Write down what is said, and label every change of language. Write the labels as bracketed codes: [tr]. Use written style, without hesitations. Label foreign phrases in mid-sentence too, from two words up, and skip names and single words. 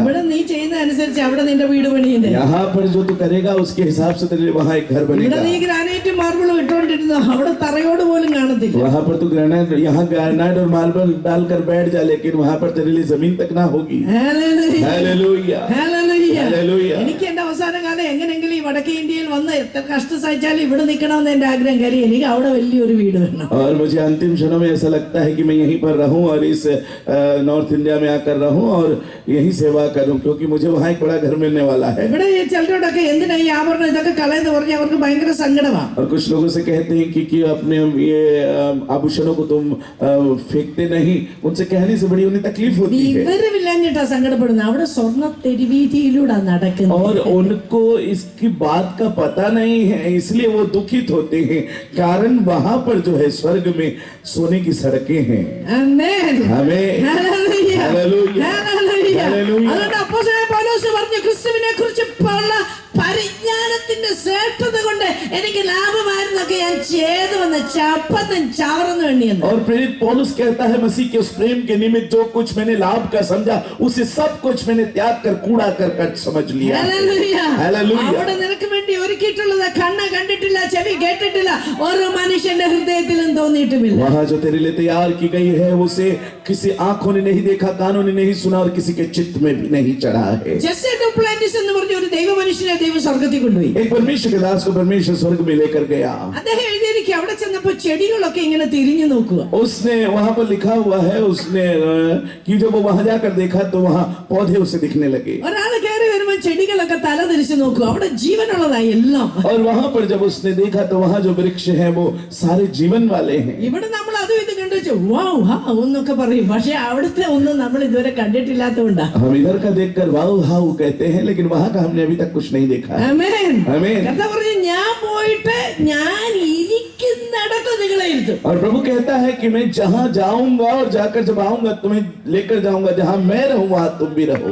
[ml] ഇവിടെ നീ ചെയ്യുന്ന അനുസരിച്ച് അവിടെ നിന്റെ വീട് പണിയുന്നത്. [hi] यहाँ पर जो तू करेगा उसके हिसाब से तेरे लिए वहाँ एक घर [ml] ഇവിടെ [hi] बनेगा. [ml] നീ ഗ്രാനൈറ്റും മാർബിളും ഇട്ടുകൊണ്ടിരുന്നു, അവിടെ തറയോട് പോലും കാണത്തില്ല. [hi] वहाँ पर तू ग्रेनाइट, यहाँ ग्रेनाइट और मार्बल डालकर बैठ जा, लेकिन वहाँ पर तेरे लिए जमीन तक ना होगी. [ml] ഹല്ലേലൂയ. [hi] हालेलुया. [ml] ഹല്ലേലൂയ. [hi] हालेलुया. [ml] എനിക്ക് എന്റെ അവസാന കാലം എങ്ങനെങ്കിലും ഈ വടക്കേ ഇന്ത്യയിൽ വന്ന് എത്ര കഷ്ടം സഹിച്ചാലും ഇവിടെ നിൽക്കണമെന്ന് എന്റെ ആഗ്രഹം. കാര്യം എനിക്ക് അവിടെ വലിയൊരു വീട് വേണം. [hi] और मुझे अंतिम क्षणों में ऐसा लगता है कि मैं यहीं पर रहूं और इस नॉर्थ इंडिया में आकर रहूं और यहीं सेवा करूं, क्योंकि मुझे वहाँ एक बड़ा घर मिलने वाला है. [ml] ഇവിടെ ഈ ചിലരോടൊക്കെ എന്തിനാ ഈ ആഭരണം ഇതൊക്കെ കളയെന്ന് പറഞ്ഞ് അവർക്ക് ഭയങ്കര സങ്കടമാണ്. [hi] और कुछ लोगों से कहते हैं कि अपने ये आभूषणों को तुम फेंकते नहीं, उनसे कहने से बड़ी उन्हें तकलीफ होती है. [ml] വിവരമില്ലാഞ്ഞിട്ടാ സങ്കടപ്പെടുന്നത്. അവിടെ സ്വർണ്ണ തെരുവീതിയിലൂടെ നടക്കുന്നത്. [hi] और उनको इसकी बात का पता नहीं है, इसलिए वो दुखित होते हैं. कारण वहां पर जो है स्वर्ग में सोने की सड़कें हैं. [ml] ആമേൻ. [hi] हमें [ml] ഹല്ലേലൂയ. ഹല്ലേലൂയ. ഹല്ലേലൂയ. ഹല്ലേലൂയ. അതുകൊണ്ട് അപ്പോസ്തലനായ പൗലോസ് പറഞ്ഞു, ക്രിസ്തുവിനെ കുറിച്ച് ഉള്ള പരിജ്ഞാനത്തിന്റെ ശ്രേഷ്ഠത കൊണ്ട് എനിക്ക് ലാഭമായിരുന്നൊക്കെ ഞാൻ ചെയ്തു വന്ന് ചപ്പന്നും ചവറന്നു എണ്ണിയെന്ന്. [hi] और प्रेरित पौलुस कहता है, मसीह के उस प्रेम के निमित्त जो कुछ मैंने लाभ का समझा, उसे सब कुछ मैंने त्याग कर कूड़ा कर कट समझ लिया. [ml] ഹല്ലേലൂയ. ഹല്ലേലൂയ. അവിടെ നിനക്ക് വേണ്ടി ഒരുക്കിയിട്ടുള്ളത് കണ്ണ് കണ്ടിട്ടില്ല, ചെവി കേട്ടിട്ടില്ല, ഓരോ മനുഷ്യന്റെ ഹൃദയത്തിലും തോന്നിയിട്ടുമില്ല. [hi] वहाँ जो तेरे लिए तैयार की गई है उसे किसी आंखों ने नहीं देखा, कानों ने नहीं सुना और किसी के चित्त में भी नहीं चढ़ा है. [ml] ജെസ്സെ ഡുപ്ലാന്റിസ് എന്ന് പറഞ്ഞ ഒരു ദൈവ മനുഷ്യനെ ദൈവം സ്വർഗ്ഗത്തിൽ കൊണ്ടുപോയി. [hi] एक परमेश्वर के दास को परमेश्वर स्वर्ग में लेकर गया. [ml] അദ്ദേഹം എഴുതിയിരിക്കുക, അവിടെ ചെന്നപ്പോ ചെടികളൊക്കെ ഇങ്ങനെ തിരിഞ്ഞു നോക്കുക. [hi] उसने वहां पर लिखा हुआ है, उसने कि जब वो वहां जाकर देखा तो वहां पौधे उसे दिखने लगे. [ml] ഒരാൾ കയറി വരുമ്പോ ചെടികളൊക്കെ തല തിരിച്ചു നോക്കുക, അവിടെ ജീവനുള്ളതായി എല്ലാം. [hi] और वहां पर जब उसने देखा तो वहां जो वृक्ष हैं वो सारे जीवन वाले हैं. [ml] ഇവിടെ നമ്മൾ അതും ഇത് കണ്ടു വാവ് ഹാ ഒന്നൊക്കെ പറയും, പക്ഷെ അവിടുത്തെ ഒന്നും നമ്മൾ ഇതുവരെ കണ്ടിട്ടില്ലാത്തതുകൊണ്ടാ. [hi] हम इधर का देखकर [en] wow how [hi] कहते हैं, लेकिन वहां का हमने अभी तक कुछ नहीं देखा. [ml] ആമേൻ. [hi] आमीन. [ml] കർത്താവ് പറഞ്ഞു, ഞാൻ പോയിട്ട് ഞാൻ ഇരിക്കുന്നിടത്ത് നിങ്ങളെ ഇരുത്തും. [hi] और प्रभु कहता है कि मैं जहां जाऊंगा और जाकर जब आऊंगा तुम्हें लेकर जाऊंगा, जहां मैं रहूं वहां तुम भी रहो.